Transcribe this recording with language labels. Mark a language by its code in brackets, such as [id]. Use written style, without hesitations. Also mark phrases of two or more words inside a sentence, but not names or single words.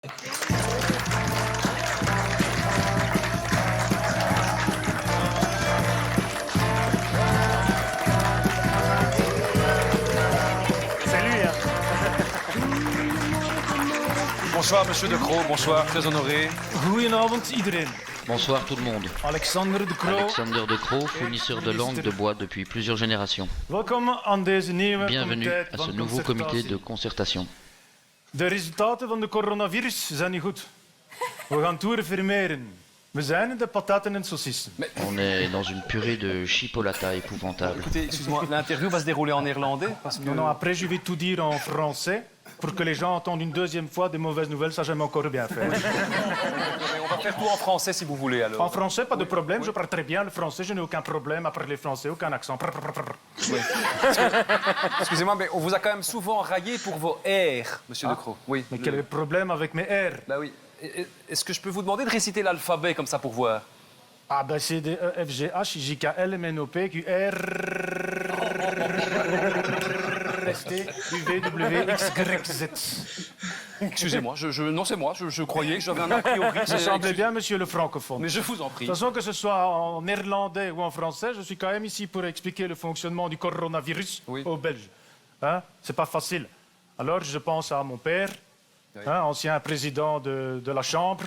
[fr] C'est lui, hein. Bonsoir, monsieur De Croo. Bonsoir, très honoré. [nl] Goedenavond iedereen. [fr] Bonsoir tout le monde. Alexander De Croo. Alexander De Croo, fournisseur de langue de bois depuis plusieurs générations. [nl] Welkom aan deze nieuwe [fr] Bienvenue comité à [nl] van [fr] ce nouveau comité de [nl] concertatie. [fr] concertation. [nl] De resultaten van de coronavirus zijn niet goed. We gaan toeren vermeren. We zijn de pataten en saucissen. [fr] On est dans une purée de chipolata épouvantable. Écoutez, excuse-moi, l'interview va se dérouler en néerlandais parce que... Non, après, je vais tout dire en français pour que les gens entendent une deuxième fois des mauvaises nouvelles. Ça, j'aime encore bien faire. On va faire tout en français si vous voulez alors. En français, pas de problème. Je parle très bien le français. Je n'ai aucun problème à parler français, aucun accent. Excusez-moi, mais on vous a quand même souvent raillé pour vos R, monsieur De Croo. Oui. Mais quel est le problème avec mes R? Bah oui. Est-ce que je peux vous demander de réciter l'alphabet comme ça pour voir? A, B, C, D, E, F, G, H, J, K, L, M, N, O, P, Q, R, S, T, U, V, W, X, Y, Z. Excusez-moi, non, c'est moi. Je croyais que j'avais un a priori. Ça semblait bien, monsieur le francophone. Mais je vous en prie. De toute façon, que ce soit en néerlandais ou en français, je suis quand même ici pour expliquer le fonctionnement du coronavirus aux Belges. Hein? C'est pas facile. Alors, je pense à mon père, hein, ancien président de la Chambre.